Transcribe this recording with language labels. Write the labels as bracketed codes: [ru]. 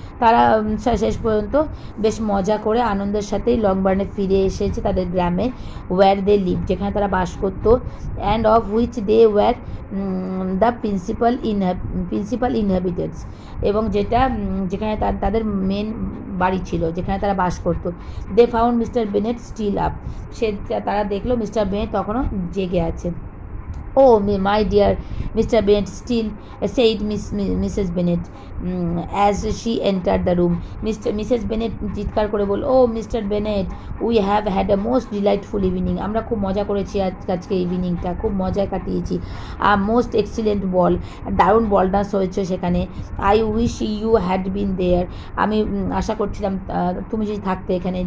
[bn] তারা শেষ পর্যন্ত বেশ মজা করে আনন্দের সাথেই লংবার্নে ফিরে এসেছে, তাদের গ্রামে, [en] where they live, [bn] যেখানে তারা বাস করতো, [en] and of which they were the principal inhabitants, [bn] এবং যেখানে তাদের মেন বাড়ি ছিল, যেখানে তারা বাস করতো। [en] They found Mister Bennet still up. [bn] তারা দেখলো মিস্টার বেনেট তখনও জেগে আছে। [en] Oh, my dear Mr. Bennet, still said Mrs. Bennet as she entered the room. Mrs. Bennet [bn] চিৎকার করে বলল, ও [en] Mister Bennet, we have had a most delightful evening. [bn] আমরা খুব মজা করেছি আজকে ইভিনিংটা, খুব মজায় কাটিয়েছি। [en] most excellent ball, [bn] দারুণ বল ডান্স হয়েছে সেখানে। [en] I wish you had been there. [bn] আমি আশা করছিলাম তুমি যদি থাকতে এখানে।